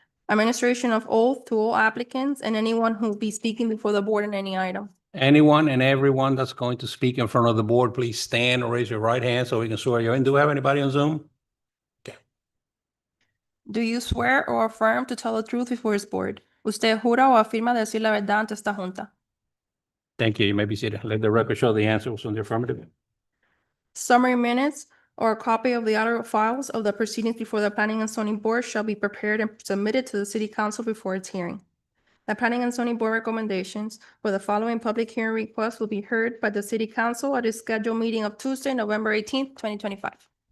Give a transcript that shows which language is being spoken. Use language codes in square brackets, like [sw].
[en] Administration of oath to all applicants and anyone who will be speaking before the board on any item. Anyone and everyone that's going to speak in front of the board, please stand or raise your right hand so we can swear you in. Do we have anybody on Zoom? Okay. Do you swear or affirm to tell the truth before this board? [es] ¿Usted jura o afirma decir la verdad ante esta junta? [en] Thank you. You may be seated. Let the record show the answer was on the affirmative. Summary minutes or a copy of the audio files of the proceedings before the Planning and Zoning Board shall be prepared and submitted to the City Council before its hearing. The Planning and Zoning Board recommendations for the following public hearing requests will be heard by the City Council at its scheduled meeting of Tuesday, November 18th, 2025.